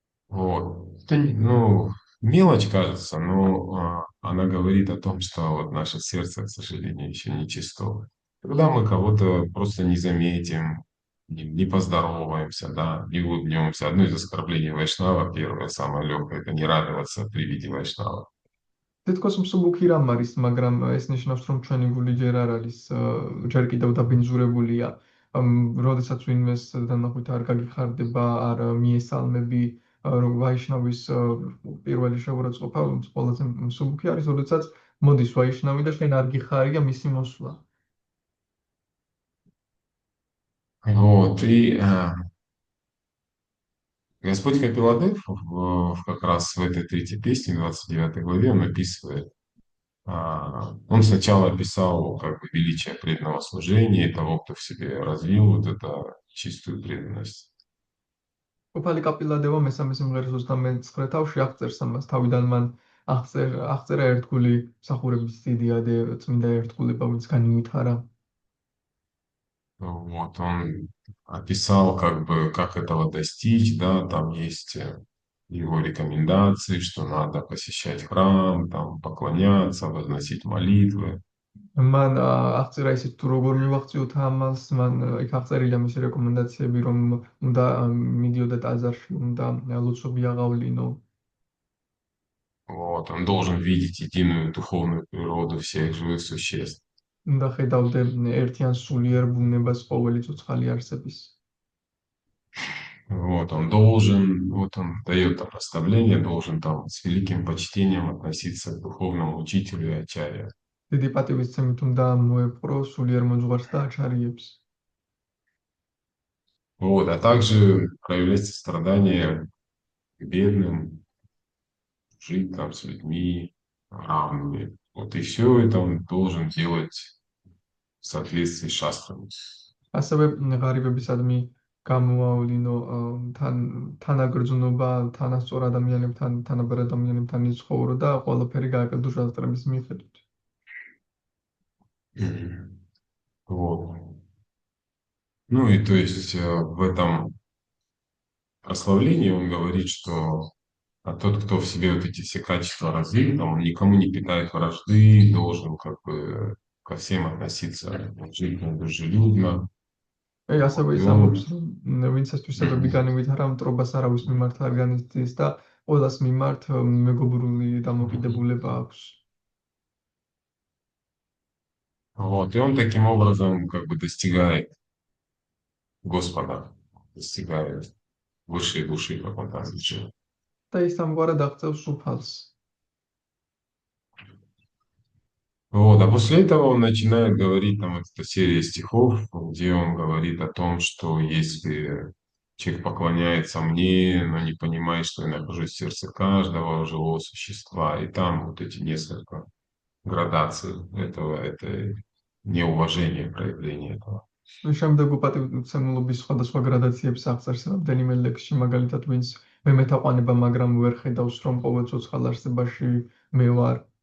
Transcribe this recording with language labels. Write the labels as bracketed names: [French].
[Russian] Вот. Это, ну, мелочь кажется, но она говорит о том, что вот наше сердце, к сожалению, еще не чисто. Когда мы кого-то просто не заметим, не поздороваемся, да, не улыбнемся. Одно из оскорблений вайшнава, первое, самое легкое, это не радоваться при виде вайшнава. [Georgian] თითქოს მსუბუქი რამ არის, მაგრამ ეს ნიშნავს, რომ ჩვენი გული ჯერ არ არის, ჯერ კიდევ დაბინძურებულია. როდესაც ვინმეს დანახვით არ გაგიხარდება, არ მიესალმები, რომ ვაიშნავის პირველი შეურაცხყოფა ყველაზე მსუბუქი არის, როდესაც მოდის ვაიშნავი და შენ არ გიხარია მისი მოსვლა. [Russian] Вот, и Господь Капиладев как раз в этой третьей песне, 29 главе, он описывает. Он сначала описал как бы величие преданного служения и того, кто в себе развил вот эту чистую преданность. [Georgian] უფალი კაპილადევა მესამე სიმღერის 29 თავში აღწერს ამას. თავიდან მან აღწერა ერთგული მსახურების დიდიადე წმინდა ერთგულება, ვინც განივითარა. [Russian] Вот, он описал как бы, как этого достичь, да, там есть его рекомендации, что надо посещать храм, там поклоняться, возносить молитвы. [Georgian] მან აღწერა ისიც თუ როგორ მივაღწიოთ ამას, მან იქ აღწერილია მისი რეკომენდაციები, რომ უნდა მიდიოდა ტაძარში, უნდა ლოცვები აღავლინო. [Russian] Вот, он должен видеть единую духовную природу всех живых существ. [Georgian] უნდა ხედავდე ერთიან სულიერ ბუნებას ყოველი ცოცხალი არსების. [Russian] Вот, он должен, вот он дает там наставление, должен там с великим почтением относиться к духовному учителю и ачарье. [Georgian] დიდი პატივისცემით უნდა მოეპყრო сулиер მოძღვარს და აჩარიებს. [Russian] Вот, а также проявлять сострадание к бедным, жить там с людьми равными. Вот и все это он должен делать в соответствии с шастрами. [Georgian] ასევე ღარიბებისადმი გამოავლინო თანაგრძნობა, თანასწორ ადამიანებთან, თანაბარ ადამიანებთან იცხოვრო და ყველაფერი გააკეთო შასტრების მიხედვით. [Russian] Вот. Ну и то есть в этом прославлении он говорит, что тот, кто в себе вот эти все качества развил, там, он никому не питает вражды, должен как бы ко всем относиться уважительно, дружелюбно. [Georgian] ასევე ის ამბობს, რომ ვინცაც თვისებები განივითარა, მტრობას არავის მიმართ არ განიცდის და ყველას მიმართ მეგობრული დამოკიდებულება აქვს. [Russian] Вот, и он таким образом как бы достигает Господа, достигает высшей души, как он там говорит. [Georgian] და ის ამგვარად აღწევს უფალს. [Russian] Вот, а после этого он начинает говорить, там, вот эта серия стихов, где он говорит о том, что если человек поклоняется мне, но не понимает, что я нахожусь в сердце каждого живого существа, и там вот эти несколько градаций этого, это неуважение, проявление этого. [Georgian] შემდეგ უპატივცემულობის სხვადასხვა გრადაციებს აღწერს რამდენიმე ლექსში, მაგალითად, ვინც მე მეთაყვანება, მაგრამ ვერ ხედავს, რომ ყოველ ცოცხალ არსებაში მე ვარ.